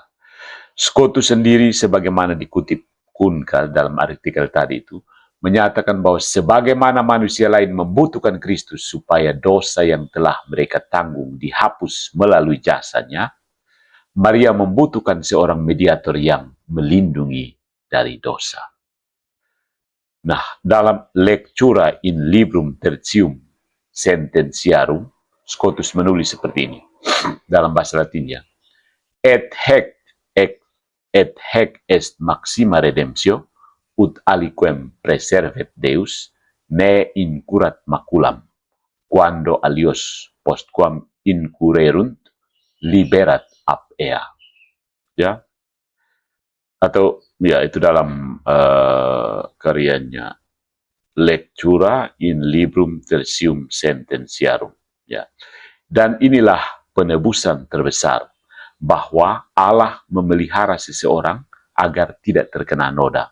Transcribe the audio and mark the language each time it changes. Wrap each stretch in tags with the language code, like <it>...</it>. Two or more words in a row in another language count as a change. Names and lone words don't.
<id>Scotus sendiri sebagaimana dikutip Kunkal dalam artikel tadi itu, menyatakan bahwa sebagaimana manusia lain membutuhkan Kristus supaya dosa yang telah mereka tanggung dihapus melalui jasanya, Maria membutuhkan seorang mediator yang melindungi dari dosa. Nah, dalam Lectura in Librum Tertium Sententiarum, Scotus menulis seperti ini dalam bahasa Latinnya.</id> <la>Et haec est maxima redemptio, ut aliquem preservet Deus, ne incurrat maculam, quando alios postquam incurrerunt, liberat ab ea.</la> <id>Ya, atau ya itu dalam karyanya Lectura in Librum Tertium Sententiarum. Ya, dan inilah penebusan terbesar. bahwa Allah memelihara seseorang agar tidak terkena noda.</id>